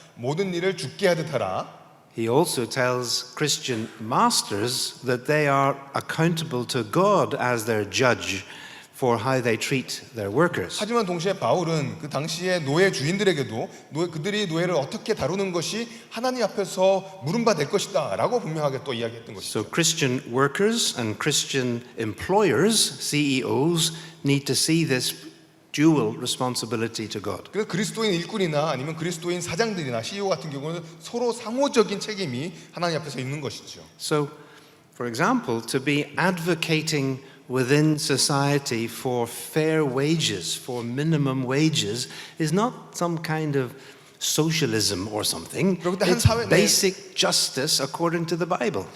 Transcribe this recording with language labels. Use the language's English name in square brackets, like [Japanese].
[Korean] 모든 일을 주께 하듯 하라. [English] he also tells Christian masters that they are accountable to God as their judge for how they treat their workers. [Korean] 하지만 동시에 바울은 그 당시의 노예 주인들에게도 그들이 노예를 어떻게 다루는 것이 하나님 앞에서 물음바 될 것이다라고 분명하게 또 이야기했던 것이죠. [English] So Christian workers and Christian employers, CEOs, need to see this dual responsibility to God. [Korean] 그래서 그리스도인 일꾼이나 아니면 그리스도인 사장들이나 CEO 같은 경우는 서로 상호적인 책임이 하나님 앞에서 있는 것이죠. [English] So, for example, to be advocating within society for fair wages, for minimum wages, is not some kind of socialism or something. It's basic justice according to the Bible.